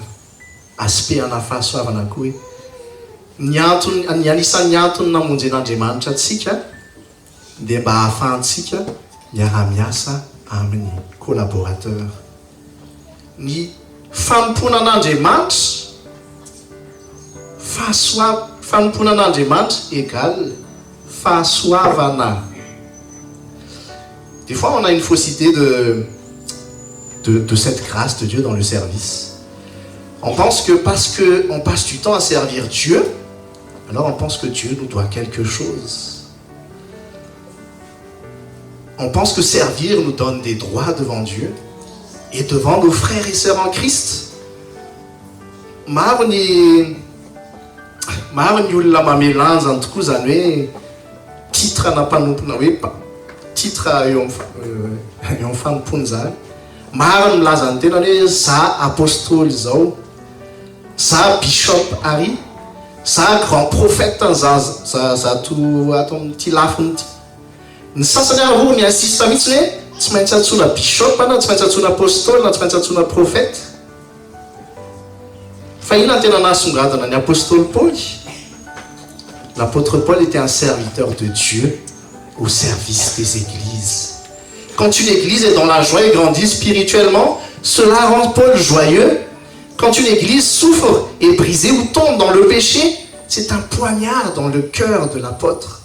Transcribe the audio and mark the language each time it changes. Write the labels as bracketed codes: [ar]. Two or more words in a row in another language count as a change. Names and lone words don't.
[mg] Aspect-ana fahasoavana koa hoe ny anisan'ny antony namonjen'Andriamanitra atsika dia mba ahafahantsika miara-miasa amin'ny collaborateur. Ny fanompoana an'Andriamanitra, fanompoana an'Andriamanitra égale fahasoavana. [fr] Des fois on a une fausse idée de cette grâce de Dieu dans le service. On pense que parce qu'on passe du temps à servir Dieu, alors on pense que Dieu nous doit quelque chose. On pense que servir nous donne des droits devant Dieu et devant nos frères et sœurs en Christ. [mg] Maro ny olona mamelanja ny tokoa zany hoe titre na mpanompona hoe titre eo amin'ny fanompony zany. Maro ny milaza ny tena hoe za apôstôly zao, za bishop Harry, za [fr] grand prophète [mg] za to ato amin'ity lafiny ity. Ny sasany ary ny insiste mihitsy hoe tsy maintsy antsoina bishop na tsy maintsy antsoina apôstôly na tsy maintsy antsoina prophète. Fa ina ny tena nahasongadina ny apôstôly Paul? [fr] L'apôtre Paul était un serviteur de Dieu au service des églises. Quand une église est dans la joie et grandit spirituellement, cela rend Paul joyeux. Quand une église souffre, est brisée ou tombe dans le péché, c'est un poignard dans le cœur de l'apôtre.